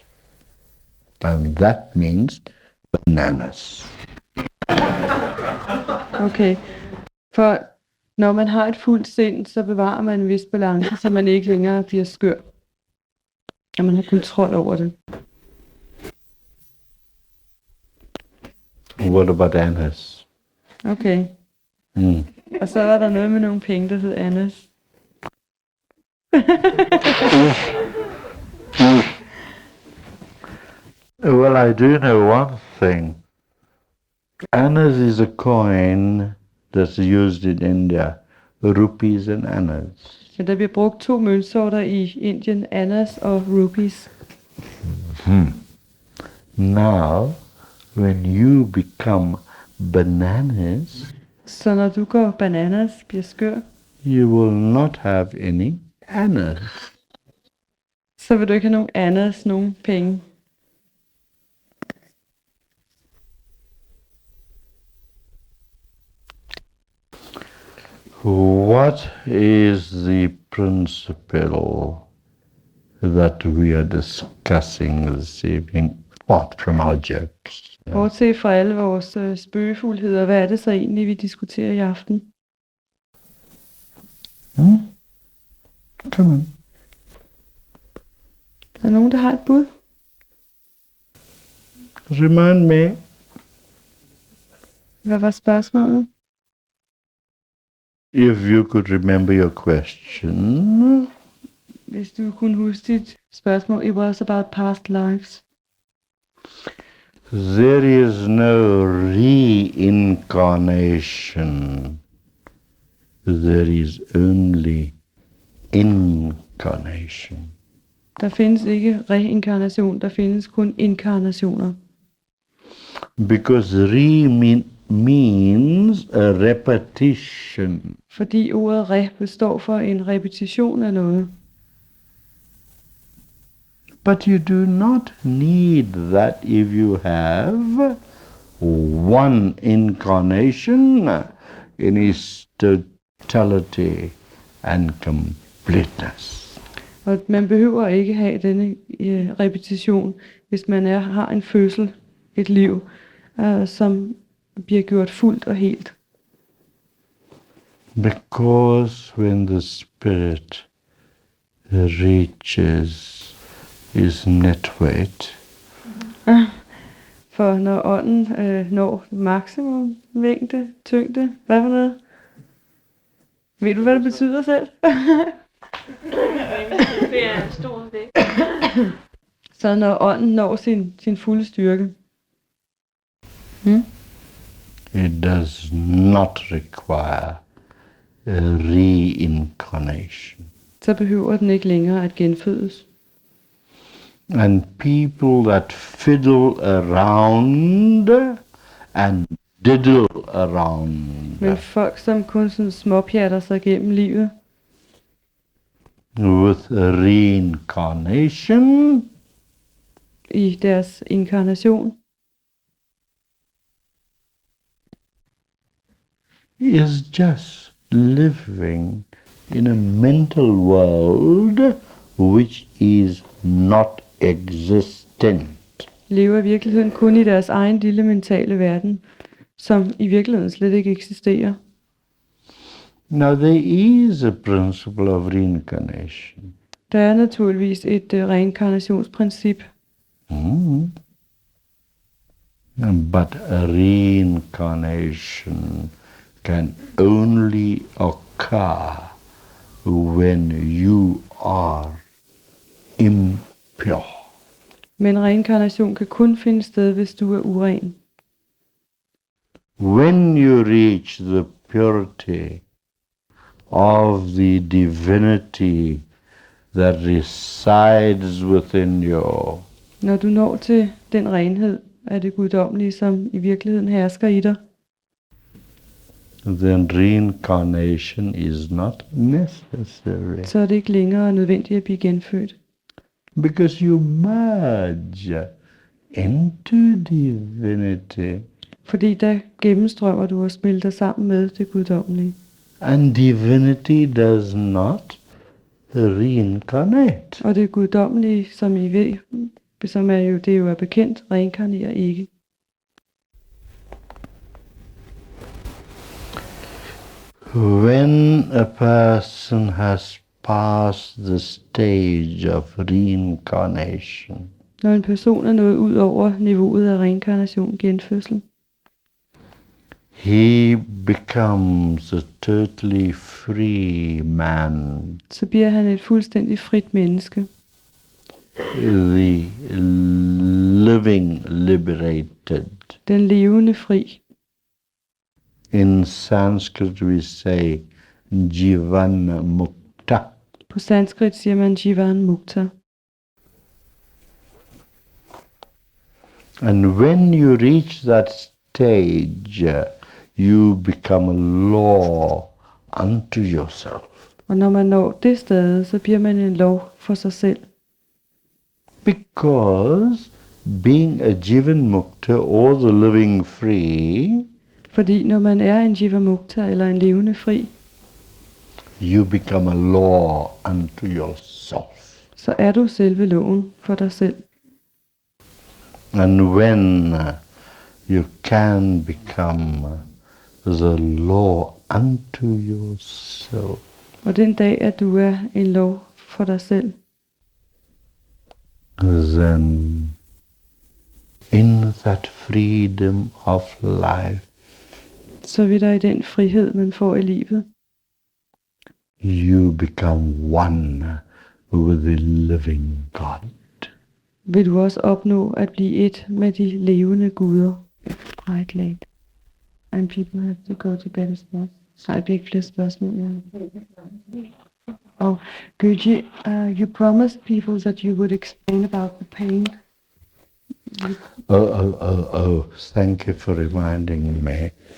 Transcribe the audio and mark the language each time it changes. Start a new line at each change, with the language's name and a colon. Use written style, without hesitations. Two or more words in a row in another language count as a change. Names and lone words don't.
English: And that means bananas. okay.
Danish: For når man har et fuldt sind, så bevarer man en vis balance, så man ikke længere bliver skør. Og man har kontrol over det.
English: What about annas? Okay.
Danish: Og så er der noget med nogle penge, der hedder Annas.
English: Well, I do know one thing. Annas is a coin that's used in India, rupees and annas.
Danish: Men der bliver brugt 2 møntsorter i Indien, Annas og rupees.
English: Now, when you become bananas,
Danish: Så når du går bananas, bliver skør,
English: you will not have any annas.
Danish: så vil du ikke have nogen Annas, nogen penge.
English: What is the principle that we are discussing this evening, apart from our jokes?
Danish: Bortset fra alle vores spøgefuldheder, hvad er det så egentlig, vi diskuterer i aften?
English: Come on.
Danish: Er der nogen, der har et bud?
English: Remind me.
Danish: Hvad var spørgsmålet?
English: If you could remember your question.
Danish: Hvis du kunne huske dit spørgsmål,
English: it was about past lives. There is no reincarnation. There is only incarnation.
Danish: Der findes ikke reinkarnation, der findes kun inkarnationer.
English: Because means a repetition.
Danish: Fordi ordet består for en repetition af noget.
English: But you do not need that if you have one incarnation in its totality and completeness.
Danish: Og man behøver ikke have denne repetition, hvis man har en fødsel, et liv, som bliver gjort fuldt og helt.
English: Because when the spirit reaches its net weight,
Danish: For når ånden når maksimum mængde, tyngde, hvad for noget? Ved du, hvad det betyder selv? Det er en stor vægt. Så når ånden når sin fulde styrke,
English: it does not require a reincarnation.
Danish: så behøver den ikke længere at genfødes.
English: And people that fiddle around and diddle around
Danish: Men folk, som kun sådan småpjatter sig gennem livet,
English: with reincarnation
Danish: i deres inkarnation,
English: is just living in a mental world which is not existent.
Danish: lever i virkeligheden kun i deres egen lille mentale verden, som i virkeligheden slet ikke eksisterer.
English: Now there is a principle of reincarnation.
Danish: Der er naturligvis et reinkarnationsprincip,
English: But a reincarnation can only occur when you are impure.
Danish: men reinkarnation kan kun finde sted, hvis du er uren.
English: When you reach the purity of the divinity that resides within you,
Danish: Når du når til den renhed af det guddommelige, som i virkeligheden hersker i dig,
English: then reincarnation is not necessary.
Danish: så er det ikke længere nødvendigt at blive genfødt.
English: Because you merge into divinity,
Danish: Fordi der gennemstrømmer du og smelter sammen med det guddommelige.
English: and divinity does not reincarnate.
Danish: Og det guddommelige, som I ved, som er jo, det jo er bekendt, reinkarnerer ikke.
English: When a person has passed the stage of reincarnation,
Danish: Når en person er nået ud over niveauet af reinkarnation, genfødsel,
English: he becomes a totally free man,
Danish: så bliver han et fuldstændig frit menneske.
English: the living liberated.
Danish: Den levende fri.
English: In Sanskrit we say
Sanskrit: Jivan Mukta.
Danish: På sanskrit siger man
Sanskrit: Jivan Mukta.
English: And when you reach that stage, you become a law unto yourself.
Danish: Og når man når det sted, så bliver man en lov for sig selv.
English: Because being a
Sanskrit: Jivan Mukta
English: or the living free,
Danish: Fordi når man er en Jivamukta eller en levende fri,
English: you become a law unto yourself.
Danish: så er du selve loven for dig selv.
English: And when you can become the law unto yourself,
Danish: Og den dag, at du er en lov for dig selv,
English: then in that freedom of life,
Danish: så vil der i den frihed, man får i livet,
English: you become one with the living God.
Danish: vil du også opnå at blive et med de levende guder.
English: Quite late. And people have to go to bed as well.
Danish: Så har vi ikke flere spørgsmål. Ja.
English: Oh, Guji, you promised people that you would explain about the pain. Oh, thank you for reminding me.